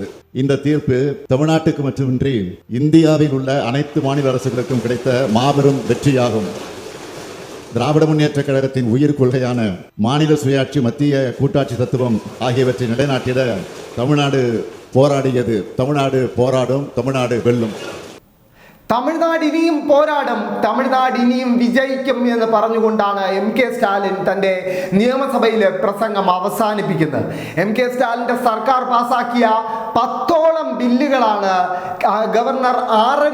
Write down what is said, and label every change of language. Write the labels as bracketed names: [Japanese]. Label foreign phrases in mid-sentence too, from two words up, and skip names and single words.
[Tamil] இந்த தீர்ப்பு தமிழ்நாட்டுக்கு மட்டுமின்றி இந்தியாவில் உள்ள அனைத்து மாநில அரசுகளுக்கும் கிடைத்த மாபெரும் வெற்றியாகும். திராவிட முன்னேற்ற கழகத்தின் உயிர் கொள்கையான மாநில சுயாட்சி, மத்திய கூட்டாட்சி தத்துவம் ஆகியவற்றை நிலைநாட்டிட தமிழ்நாடு போராடியது. தமிழ்நாடு போராடும், தமிழ்நாடு வெல்லும். [Malayalam] തമിഴ്നാട് ഇനിയും പോരാടും, തമിഴ്നാട് ഇനിയും വിജയിക്കും എന്ന് പറഞ്ഞുകൊണ്ടാണ് എം.കെ. സ്റ്റാലിൻ തൻ്റെ നിയമസഭയിലെ പ്രസംഗം അവസാനിപ്പിക്കുന്നത്. എം.കെ. സ്റ്റാലിൻ്റെ സർക്കാർ പാസാക്കിയ 10ഓളം ബില്ലുകളാണ് ഗവർണർ ആർ.എൻ.